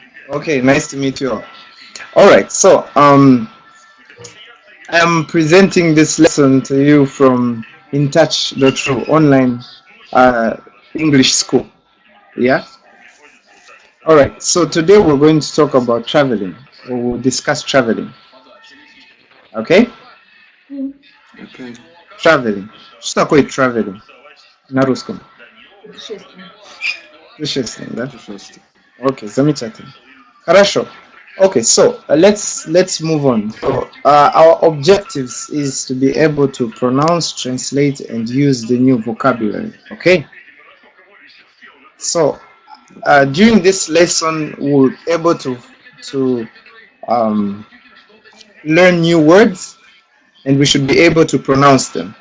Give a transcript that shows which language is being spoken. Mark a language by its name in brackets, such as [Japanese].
[English] Okay, nice to meet you all. All right, so I'm presenting this lesson to you from InTouch.ru online uh, English school. Yeah? All right, so today we're going to talk about traveling, or we'll discuss traveling. Okay? Mm. Okay. Traveling. [Russian] Что такое traveling на русском? Путешествие. Путешествие, да? Путешествие. Okay, замечательно. Хорошо. [English] Okay, so let's move on. So our objectives is to be able to pronounce, translate, and use the new vocabulary. Okay. So during this lesson, we'll be able to um, learn new words, and we should be able to pronounce them.